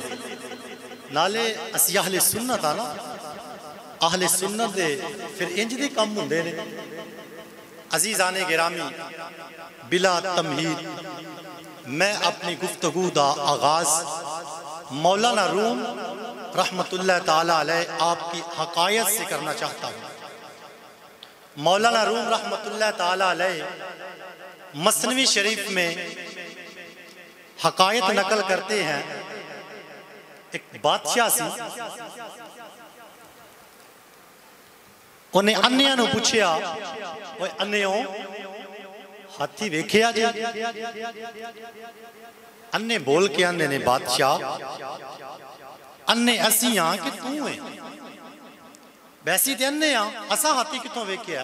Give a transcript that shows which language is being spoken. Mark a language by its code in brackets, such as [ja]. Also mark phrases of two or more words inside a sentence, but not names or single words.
[pa] ਨਾਲੇ ਅਸੀਂ ਅਹਲੇ ਸੁੰਨਤ ਆਂ ਨਾ, ਅਹਲੇ ਸੁੰਨਤ ਦੇ ਫਿਰ ਇੰਜ ਦੇ ਕੰਮ ਹੁੰਦੇ ਨੇ। [ur] عزیزانِ گرامی بلا تمہید میں اپنی گفتگو دا آغاز مولانا روم [ar] رحمة الله تعالى عليه [ur] آپ کی حکایت سے کرنا چاہتا ہوں. مولانا روم [ar] رحمة الله تعالى عليه [ur] مثنوی شریف میں حکایت نقل کرتے ہیں. [pa] ਇੱਕ ਬਾਦਸ਼ਾਹ ਸੀ, ਉਨ੍ਹੇਂ ਅੰਨ੍ਹਿਆਂ ਨੂੰ ਪੁੱਛਿਆ, ਓਏ ਅੰਨ੍ਹਿਓ ਹਾਥੀ ਵੇਖਿਆ ਜੀ? ਅੰਨ੍ਹੇ ਬੋਲ ਕੇ ਆਂਦੇ ਨੇ ਬਾਦਸ਼ਾਹ ਅੰਨ੍ਹੇ ਅਸੀਂ ਹਾਂ ਕਿ ਤੂੰ ਹੈ? ਵੈਸੀ ਤੇ ਅੰਨ੍ਹੇ ਹਾਂ, ਅਸਾਂ ਹਾਥੀ ਕਿੱਥੋਂ ਵੇਖਿਆ?